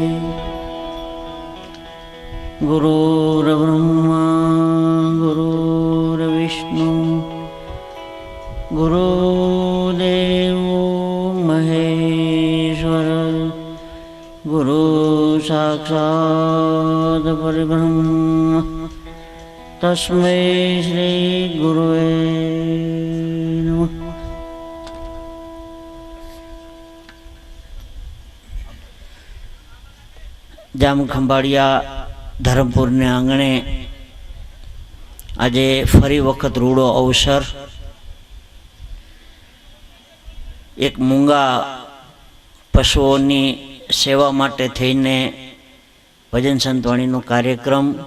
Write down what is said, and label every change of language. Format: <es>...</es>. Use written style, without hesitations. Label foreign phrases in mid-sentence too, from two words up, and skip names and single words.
<sa>गुरुर्ब्रह्मा गुरुर्विष्णु गुरुदेवो महेश्वर गुरु साक्षात् परब्रह्म तस्मै श्री गुरुवे नमः।</sa> <gu>જામ ખંભાળિયા ધરમપુરને આંગણે આજે ફરી વખત રૂડો અવસર એક મૂંગા પશુઓની સેવા માટે થઈને ભજન સંતવાણીનો કાર્યક્રમ</gu>